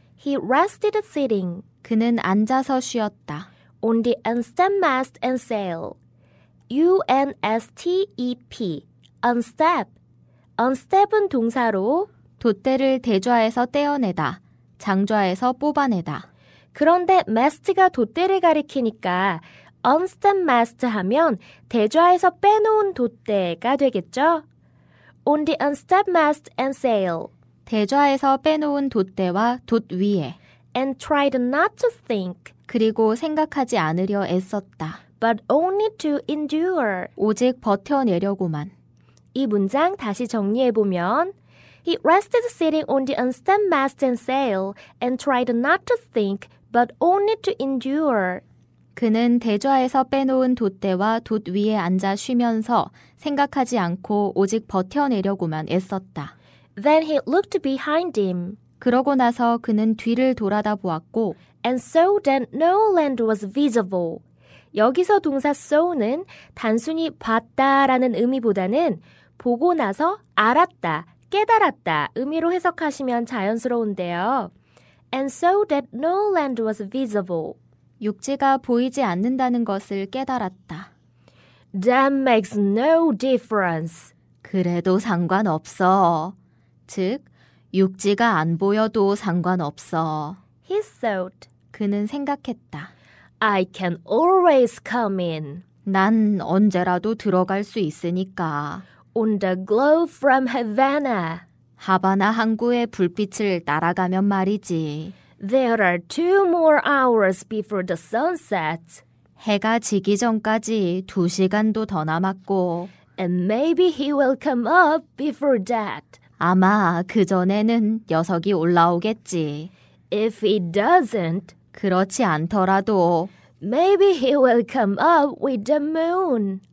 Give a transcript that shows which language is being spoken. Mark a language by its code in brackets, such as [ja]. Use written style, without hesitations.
[en] He rested sitting [ko] 그는 앉아서 쉬었다. [en] on the unstepped mast and sail. U-N-S-T-E-P. unstep. [ko] unstep은 동사로 돛대를 대좌에서 떼어내다, 장좌에서 뽑아내다. 그런데 mast가 돛대를 가리키니까 unstepped mast 하면 대좌에서 빼놓은 돛대가 되겠죠? [en] On the unstepped mast and sail. [ko] 대좌에서 빼놓은 돛대와 돛 위에. [en] And tried not to think, [ko] 그리고 생각하지 않으려 애썼다. [en] but only to endure. [ko] 오직 버텨내려고만. 이 문장 다시 정리해보면 [en] He rested sitting on the unstepped mast and sail and tried not to think, but only to endure. [ko] 그는 대좌에서 빼놓은 돛대와 돛 위에 앉아 쉬면서 생각하지 않고 오직 버텨내려고만 애썼다. [en] Then he looked behind him. [ko] 그러고 나서 그는 뒤를 돌아다 보았고 [en] And saw that no land was visible. [ko] 여기서 동사 saw는 단순히 봤다라는 의미보다는 보고 나서 알았다, 깨달았다 의미로 해석하시면 자연스러운데요. [en] And saw that no land was visible. [ko] 육지가 보이지 않는다는 것을 깨달았다. [en] That makes no difference. [ko] 그래도 상관없어. 즉, 육지가 안 보여도 상관없어. [en] He thought, [ko] 그는 생각했다. [en] I can always come in. [ko] 난 언제라도 들어갈 수 있으니까. [en] On the glow from Havana. [ko] 하바나 항구의 불빛을 따라가면 말이지. [en] There are 2 more hours before the sun sets. [ko] 해가 지기 전까지 2시간도 더 남았고 [en] And maybe he will come up before that. [ko] 아마 그 전에는 녀석이 올라오겠지. [en] If he doesn't, [ko] 그렇지 않더라도 [en] maybe he will come up with the moon.